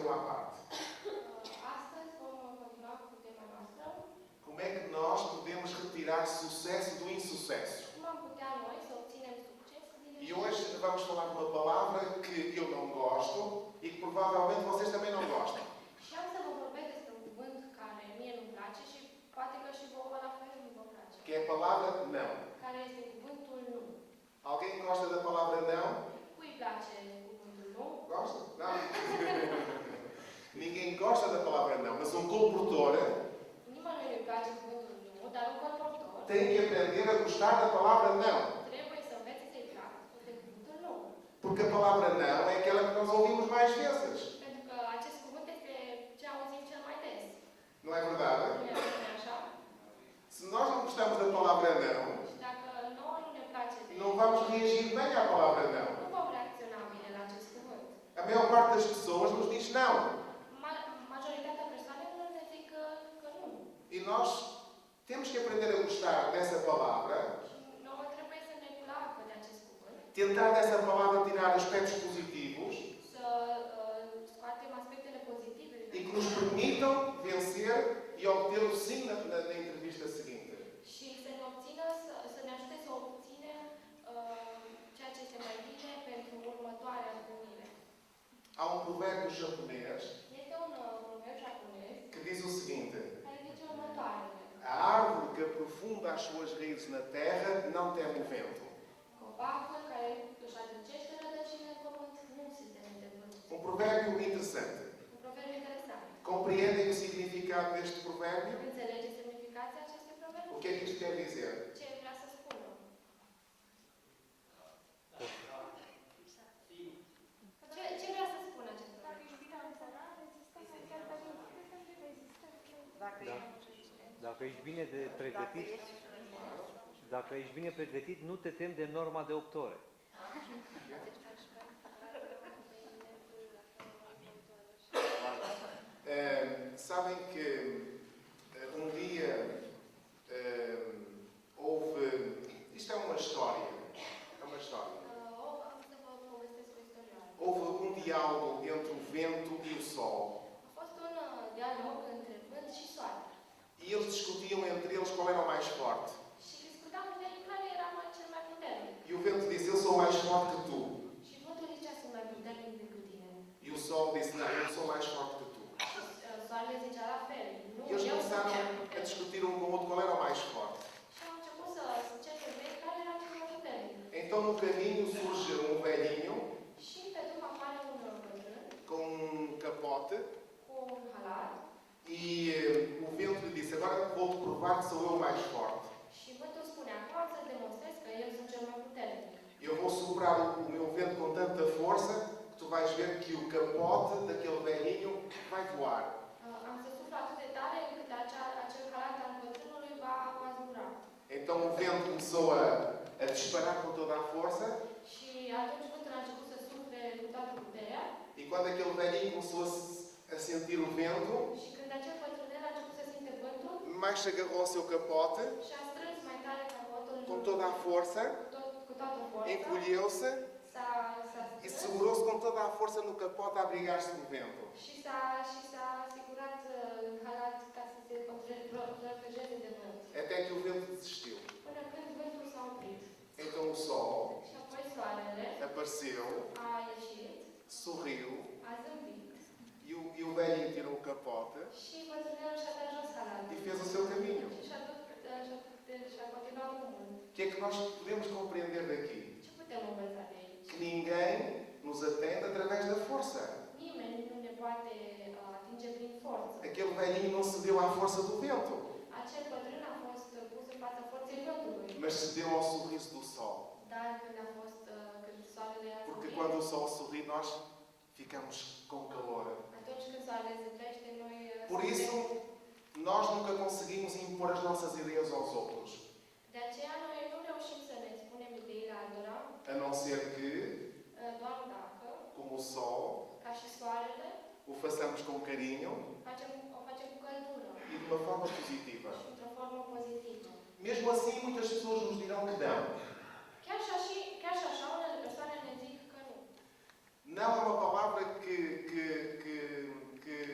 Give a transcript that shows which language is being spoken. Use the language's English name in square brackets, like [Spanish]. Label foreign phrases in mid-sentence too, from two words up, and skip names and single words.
[Portuguese] parte. [Romanian] Astăzi vom continua cu tema noastră. [Portuguese] Como é que nós podemos retirar sucesso do insucesso? [Romanian] Cum am putea noi să obținem succes din [Portuguese] E hoje vamos falar de uma palavra que eu não gosto e que provavelmente vocês também não gostam. [Romanian] Și am să vă vorbesc despre un cuvânt care mie nu-mi place și poate că și vouă la fel nu vă place. [Portuguese] Que é a palavra não. [Romanian] Care este cuvântul nu. [Portuguese] Alguém gosta da palavra não? [Romanian] Cui place cuvântul nu? [Portuguese] Gosta? Não? Ninguém gosta da palavra não, mas um comportor [Romanian] Nimănui nu-i place cuvântul nu, dar un colportor [Portuguese] tem que aprender a gostar da palavra não. [Romanian] trebuie să învețe să-i placă de cuvântul nu. [Portuguese] Porque a palavra não é aquela que nós ouvimos mais vezes. [Romanian] Pentru că acest cuvânt este ce auzim cel mai des. [Portuguese] Não é verdade? [Romanian] Nu e așa? [Portuguese] Se nós não gostamos da palavra não, [Romanian] Și dacă nouă nu ne place de [Portuguese] não vamos reagir bem à palavra não. [Romanian] nu vom reacționa bine la acest cuvânt. [Portuguese] A maior parte das pessoas nos diz não. [Romanian] Majoritatea persoanelor ne zic că nu. [Portuguese] E nós temos que aprender a gostar dessa palavra, [Romanian] Și nouă trebuie să ne placă de acest cuvânt, [Portuguese] tentar dessa palavra tirar aspectos positivos [Romanian] să scoatem aspectele pozitive [Portuguese] e que nos permitam vencer e obtê-lo sim na entrevista seguinte. [Romanian] și să ne obțină, să ne ajute să obținem ceea ce este mai bine pentru următoarea întâlnire. [Portuguese] Há um provérbio japonês [Romanian] Este un proverb japonez [Portuguese] que diz o seguinte: [Romanian] care zice următoarele. [Portuguese] a árvore que aprofunda as suas raízes na terra não teme o vento. [Romanian] Copacul care își adâncește rădăcinile în pământ nu se teme de vânt. [Portuguese] Um provérbio interessante. [Romanian] Un proverb interesant. [Portuguese] Compreendem o significado deste provérbio? [Romanian] Înțelegeți semnificația acestui proverb? [Portuguese] O que é que isto quer dizer? [Romanian] Ce vrea să spună? Ce vrea să spună acest proverb? Dacă Da. Dacă ești bine de pregătit, dacă ești bine pregătit, nu te temi de norma de 8 ore. [Portuguese] Sabem que um dia houve. Isto é uma história. É uma história. [Romanian] Am să vă povestesc o istorie. [Portuguese] Houve um diálogo entre o vento e o sol. [Romanian] A fost un dialog între vânt și soare. [Portuguese] E eles discutiam entre eles qual era o mais forte. [Romanian] Și discutam între ei care era cel mai puternic. [Portuguese] E o vento disse: eu sou mais forte que tu. [Romanian] Și vântul zicea, sunt mai puternic decât tine. [Portuguese] E o sol disse: não, eu sou mais forte que tu. [Romanian] Și soarele zicea la fel. Nu, [Portuguese] E eles [Romanian] eu sunt [Portuguese] começaram [Romanian] cel mai [Portuguese] a [Romanian] puternic. [Portuguese] discutir um com o outro qual era o mais forte. [Romanian] Și au început să cerce între ei care era cel mai puternic. [Portuguese] Então no caminho surge um velhinho [Romanian] Și pe drum apare un bătrân [Portuguese] com um capote [Romanian] cu un halat [Portuguese] e o vento lhe disse: agora vou-te provar que sou eu o mais forte. [Romanian] și vântul spune, acum am să demonstrez că eu sunt cel mai puternic. [Portuguese] Eu vou soprar o meu vento com tanta força que tu vais ver que o capote daquele velhinho vai voar. [Romanian] Am să suflu atât de tare încât acel halat al bătrânului va zbura. [Portuguese] Então o vento começou a disparar com toda a força [Romanian] Și atunci vântul a început să sufle cu toată puterea [Portuguese] e quando aquele velhinho começou a sentir o vento, [Romanian] și când acel bătrânel a început să simte vântul [Portuguese] mais se agarrou ao seu capote [Romanian] și a strâns mai tare capotul [Portuguese] com toda a força, [Romanian] cu toată forța, [Portuguese] encolheu-se [Romanian] s-a [Portuguese] e [Romanian] strâns [Portuguese] segurou-se com toda a força no capote a abrigar-se do vento. [Romanian] și s-a asigurat în halat ca să se protejeze de vânt. [Portuguese] Até que o vento desistiu. [Romanian] Până când vântul s-a oprit. [Portuguese] Então o sol [Romanian] Și apoi soarele [Portuguese] apareceu, [Romanian] a ieșit, [Portuguese] sorriu [Romanian] a zâmbit [Portuguese] e o velhinho tirou o capote [Romanian] și bătrânelul și-a dat jos halatul. [Portuguese] e fez o seu caminho. [Romanian] Și și-a continuat drumul. [Portuguese] O que é que nós podemos compreender daqui? [Romanian] Ce putem învăța de aici? [Portuguese] Que ninguém nos atende através da força. [Romanian] Nimeni nu ne poate atinge prin forță. [Portuguese] Aquele velhinho não cedeu à força do vento, [Romanian] Acel bătrân a fost pus în fața forței vântului. [Portuguese] mas cedeu ao sorriso do sol. [Romanian] Dar când soarele a [Portuguese] Porque [Romanian] zâmbit, [Portuguese] quando o sol sorri, nós ficamos com calor. [Romanian] atunci când soarele zâmbește, noi [Portuguese] Por isso, nós nunca conseguimos impor as nossas ideias aos outros, [Romanian] de aceea noi nu reușim să ne spunem ideile altora, [Portuguese] a não ser que, [Romanian] doar dacă, [Portuguese] como o sol, [Romanian] ca și soarele, [Portuguese] o façamos com carinho [Romanian] o facem cu căldură [Portuguese] e de uma forma positiva. [Romanian] și într-o formă pozitivă. [Portuguese] Mesmo assim, muitas pessoas nos dirão que não. [Romanian] Chiar și așa, unele persoane ne zic că nu. [Portuguese] Não é uma palavra que